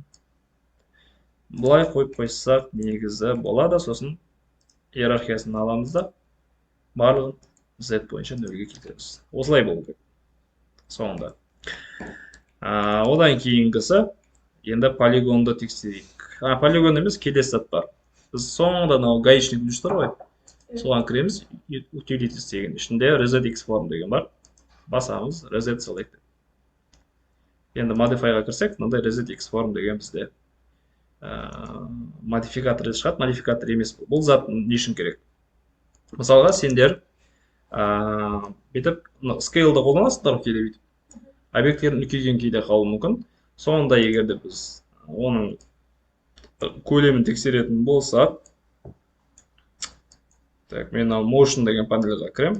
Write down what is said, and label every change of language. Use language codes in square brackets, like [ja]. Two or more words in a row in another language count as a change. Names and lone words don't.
[kk] Бұлай қойып қойсақ негізі болады, сосын иерархиясын аламыз да барлығын Z бойынша 0-ге келтіреміз. Осылай болу керек. Соңында. Одан кейінгісі енді полигонды тексерейік. Полигон емес, келесі зат бар. Біз соңында гаишник үліш тұр ғой. Соған кіреміз, utilities деген. Ішінде [en] reset form [kk] деген бар. Басамыз, [en] reset select. [kk] Енді modifyға кірсек, мынандай [en] reset form [kk] деген бізде модификатор шығады, модификатор емес бұл. Бұл зат не үшін керек? Мысалға, сендер бүйтіп scale'ды қолданасыздар кейде бүйтіп. Объекттерін үлкейген кейде қалуы мүмкін. Соңында егерде біз оның көлемін тексеретін болсақ, так, мен motion деген панельға кірем.